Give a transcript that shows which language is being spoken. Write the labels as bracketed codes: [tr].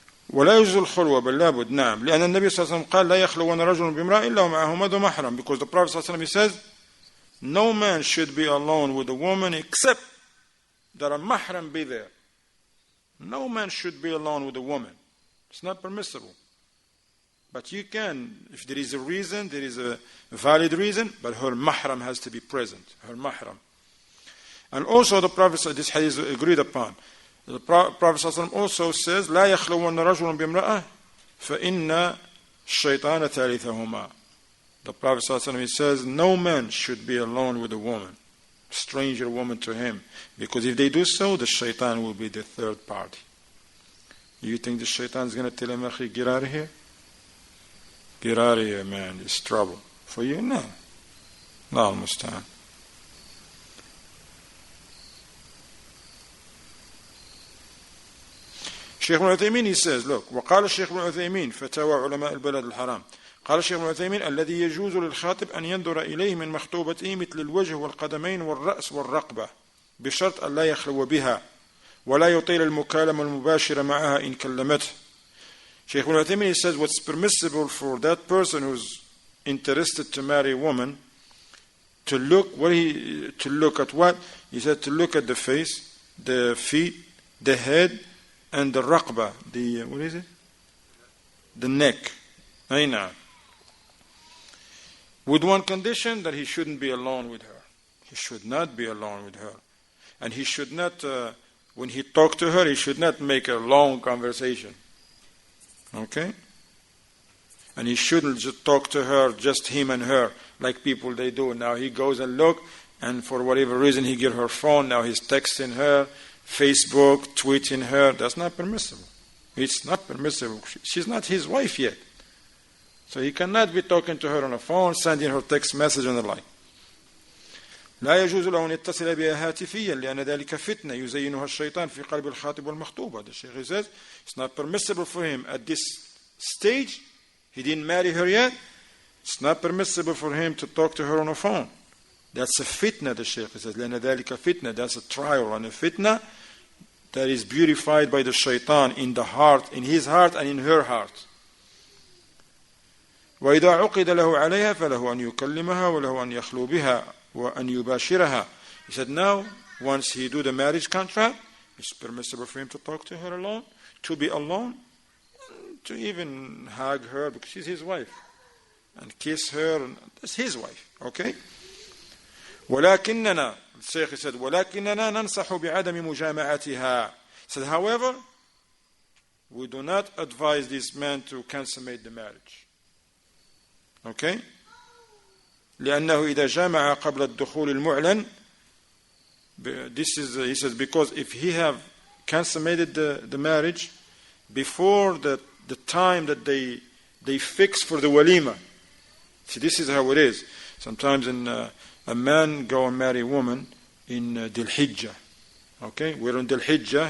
[ar] ولا يجوز الخلوة بل لابد نعم لأن النبي صلى الله عليه وسلم قال لا يخلون رجل بامرأة إلا ومعه ذو محرم, [en] because the Prophet صلى الله عليه وسلم, he says no man should be alone with a woman except that a mahram be there. No man should be alone with a woman. It's not permissible. But you can, if there is a reason, there is a valid reason, but her mahram has to be present. Her mahram. And also the Prophet said, this hadith is agreed upon. The Prophet ﷺ also says, [ar] لا يخلون رجل بامرأة فإن الشيطان ثالثهما. [en] The Prophet ﷺ, he says, no man should be alone with a woman, stranger woman to him, because if they do so, the shaitan will be the third party. You think the shaitan is going to tell him, "Akhi, get out of here"? Get out of here, man. It's trouble for you. No. Allah al-Musta'an. Shaykh ibn Uthaymin, he says, look, [ar] وقال الشيخ ابن عثيمين فتاوى علماء البلد الحرام. قال الشيخ ابن عثيمين الذي يجوز للخاطب أن ينظر إليه من مخطوبته مثل الوجه والقدمين والرأس والرقبة بشرط أن لا يخلو بها ولا يطيل المكالمة المباشرة معها إن كلمته. [en] Shaykh ibn Uthaymin, he says what's permissible for that person who's interested to marry a woman to look at what? He said to look at the face, the feet, the head, and the raqba, what is it? The neck. Aina. With one condition, that he shouldn't be alone with her. He should not be alone with her. And he should not, when he talks to her, he should not make a long conversation. Okay? And he shouldn't just talk to her, just him and her, like people they do. Now he goes and look, and for whatever reason he get her phone, now he's texting her, Facebook, tweeting her. That's not permissible. It's not permissible. She's not his wife yet. So he cannot be talking to her on the phone, sending her text message and the like. [ar] لا يجوز له أن يتصل بها هاتفيا لأن ذلك فتنة يزينها الشيطان في قلب الخاطب والمخطوبة. [en] The Shaykh says it's not permissible for him at this stage. He didn't marry her yet. It's not permissible for him to talk to her on the phone. That's a fitna, the Shaykh says. [ar] لأن ذلك فتنة. [en] That's a trial and a fitna that is beautified by the shaitan in the heart, in his heart and in her heart. [ar] وإذا عقد له عليها فله أن يكلمها وله أن يخلو بها وأن يباشرها. [en] He said now, once he do the marriage contract, it's permissible for him to talk to her alone, to be alone, to even hug her because she's his wife, and kiss her, and that's his wife. Okay? [ar] ولكننا, [en] the Shaykh said, [ar] ولكننا ننصح بعدم مجامعتها. [en] He said, however, we do not advise this man to consummate the marriage. Okay? [ar] لأنه إذا جامع قبل الدخول المعلن. [en] This is, he says, because if he have consummated the marriage before the time that they fix for the walima. See, this is how it is. Sometimes a man go and marry a woman in Dhul Hijjah. Okay? We're in Dhul Hijjah.